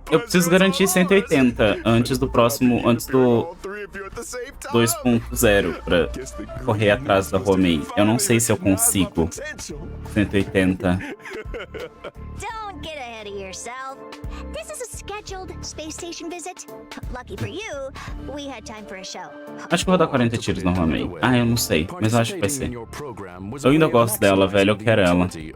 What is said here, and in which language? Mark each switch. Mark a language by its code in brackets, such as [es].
[pt] Eu preciso garantir 180 antes do próximo, antes do 2.0 pra correr atrás da Romei. Eu não sei se eu consigo 180. [en] Don't get ahead of yourself. This is a scheduled space station visit. Lucky for you, we had time for a show. [pt] Acho que eu vou dar 40 tiros na Romei. Ah, eu não sei, mas eu acho que vai ser. Eu ainda gosto dela, velho, eu quero ela.